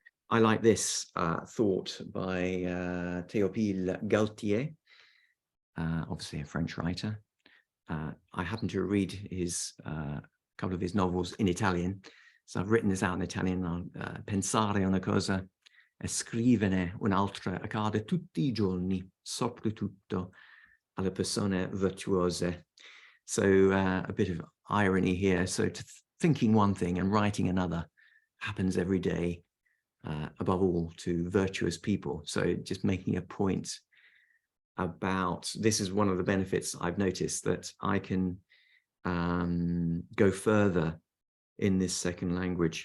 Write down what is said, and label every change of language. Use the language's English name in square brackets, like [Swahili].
[English] I like this thought by Théophile Gautier, obviously a French writer. I happen to read his couple of his novels in Italian, so I've written this out in Italian. [Italian] Pensare una cosa e scriverne un'altra accade tutti I giorni, soprattutto alle persone virtuose. [English] So a bit of irony here. So thinking one thing and writing another happens every day, above all to virtuous people. So just making a point about, this is one of the benefits I've noticed, that I can go further in this second language.